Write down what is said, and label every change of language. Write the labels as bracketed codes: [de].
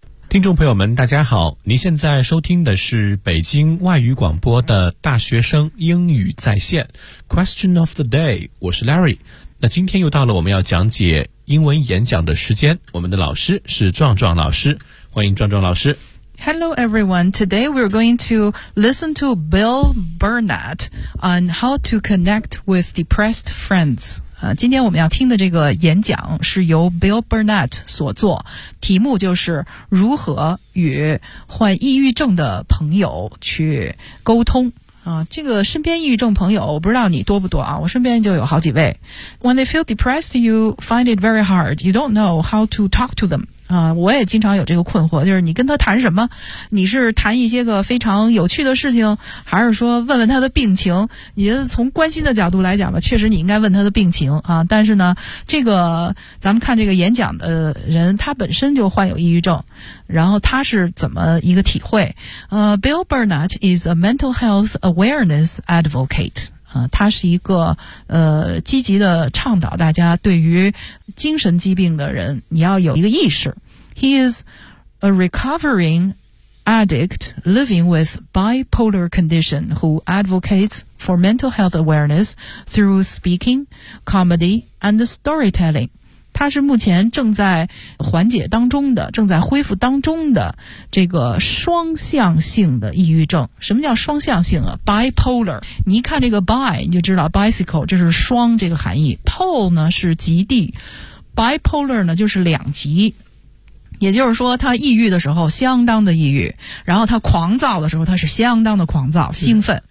[zh] 听众朋友们大家好，您现在收听的是北京外语广播的大学生英语在线 Question of the day， 我是 Larry。那今天又到了我们要讲解英文演讲的时间，我们的老师是壮壮老师，欢迎壮壮老师。 [en] Hello everyone, today we're going to listen to Bill Burnett on how to connect with depressed friends. [zh] 今天我们要听的这个演讲是由 Bill Burnett 所做，题目就是如何与患抑郁症的朋友去沟通。这个身边抑郁症朋友我不知道你多不多啊，我身边就有好几位。 [en] When they feel depressed, you find it very hard. You don't know how to talk to them. [zh] 我也经常有这个困惑，就是你跟他谈什么，你是谈一些个非常有趣的事情，还是说问问他的病情。你觉得从关心的角度来讲吧，确实你应该问他的病情啊。但是呢，这个咱们看这个演讲的人，他本身就患有抑郁症，然后他是怎么一个体会。 [en] Bill Burnett is a mental health awareness advocate. [zh] 他是一个积极的倡导大家对于精神疾病的人你要有一个意识。 [en] He is a recovering addict living with bipolar condition who advocates for mental health awareness through speaking, comedy and storytelling. [zh] 他是目前正在缓解当中的，正在恢复当中的这个双向性的抑郁症。什么叫双向性啊？Bipolar， 你一看这个 bi 你就知道 bicycle 这是双这个含义， pole 呢是极地， bipolar 呢就是两极，也就是说他抑郁的时候相当的抑郁，然后他狂躁的时候他是相当的狂躁兴奋，